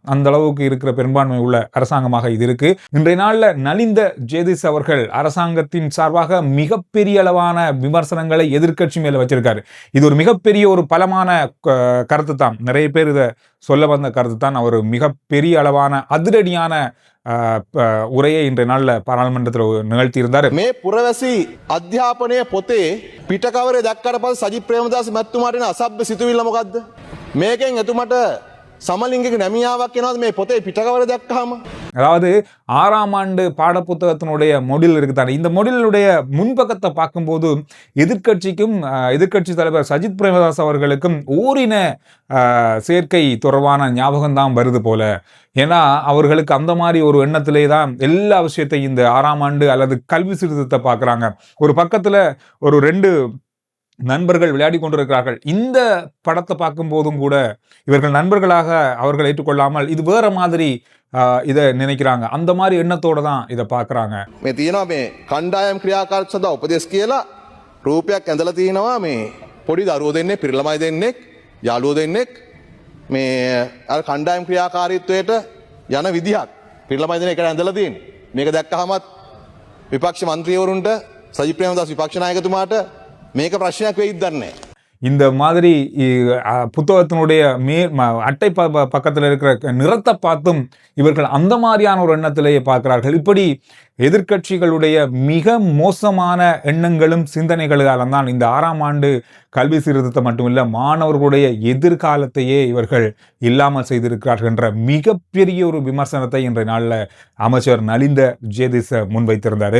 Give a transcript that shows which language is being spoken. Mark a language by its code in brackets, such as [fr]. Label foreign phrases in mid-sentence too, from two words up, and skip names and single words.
[ta] அந்த அளவுக்கு இருக்கிற பெரும்பான்மை உள்ள அரசாங்கமாக இது இருக்கு. இன்றைய நாள்ல நலிந்த ஜேதிஸ் அவர்கள் அரசாங்கத்தின் சார்பாக மிகப்பெரிய அளவான விமர்சனங்களை எதிர்க்கட்சி மேல வச்சிருக்காரு. இது ஒரு மிகப்பெரிய ஒரு பலமான கருத்து தான். நிறைய பேர் இதை சொல்ல வந்த கருத்து தான். அவர் மிகப்பெரிய அளவான அதிரடியான உரையை இன்றைய நாள்ல பாராளுமன்றத்தில் நிகழ்த்தியிருந்தார். [si] මේ පුරවැසි අධ්‍යාපනය පොතේ පිටකවරේ දැක්කට පස්සේ සජිත් ප්‍රේමදාස මැතිතුමාට එන අසභ්‍ය සිතුවිල්ල මොකද්ද? මේකෙන් එතුමාට සමලිංගික නැමියාවක් එනවාද මේ පොතේ පිටකවර දැක්කහම? [ta] அதாவது 6ஆம் ஆண்டு பாடப்புத்தகத்தினுடைய மொடில் இருக்குதானே, இந்த மொடிலுடைய முன்பக்கத்தை பார்க்கும்போது எதிர்க்கட்சி தலைவர் சஜித் பிரேமதாஸ் அவர்களுக்கும் ஓரின சேர்க்கை தொடர்பான ஞாபகம் தான் வருது போல. ஏன்னா அவர்களுக்கு அந்த மாதிரி ஒரு எண்ணத்திலே தான் எல்லா விஷயத்தையும் இந்த 6ஆம் ஆண்டு அல்லது கல்வி சீர்திருத்தத்தை பார்க்குறாங்க. ஒரு பக்கத்துல ஒரு 2 நண்பர்கள் விளையாடி கொண்டிருக்கிறார்கள். இந்த படத்தை பார்க்கும் போதும் கூட இவர்கள் நண்பர்களாக அவர்கள் ஏற்றுக்கொள்ளாமல் இது வேற மாதிரி இதை நினைக்கிறாங்க. அந்த மாதிரி எண்ணத்தோட தான் இதை பார்க்குறாங்க. [si] මේ තියෙනවා මේ කණ්ඩායම් ක්‍රියාකාරක සඳහා උපදෙස් කියලා රූපයක් ඇඳලා තියෙනවා. මේ පොඩි දරුවෝ දෙන්නේ පිරිළමයි දෙන්නෙක් යාළුවෝ දෙන්නෙක් මේ අර කණ්ඩායම් ක්‍රියාකාරීත්වයට යන විදිහක් පිරිළමයි දෙන එකට ඇඳලා තියෙන්නේ. මේක දැක්කහමත් විපක්ෂ මන්ත්‍රීවරුන්ට සජිත් ප්‍රේමදාස විපක්ෂ නායකතුමාට මේක ප්‍රශ්නයක් වෙයිද දන්නේ නැහැ. [ta] இந்த மாதிரி புத்தகத்தினுடைய அட்டை பக்கத்தில் இருக்கிற நிறத்தை பார்த்தும் இவர்கள் அந்த மாதிரியான ஒரு எண்ணத்திலேயே பார்க்கிறார்கள். இப்படி எதிர்க்கட்சிகளுடைய மிக மோசமான எண்ணங்களும் சிந்தனைகளால் தான் இந்த 6ஆம் ஆண்டு கல்வி சீர்திருத்தம் மட்டுமில்ல, மாணவர்களுடைய எதிர்காலத்தையே இவர்கள் இல்லாமல் செய்திருக்கிறார்கள் என்ற மிகப்பெரிய ஒரு விமர்சனத்தை இன்றைய நாளில் அமைச்சர் நலிந்த ஜேதிஸ் முன்வைத்திருந்தார்.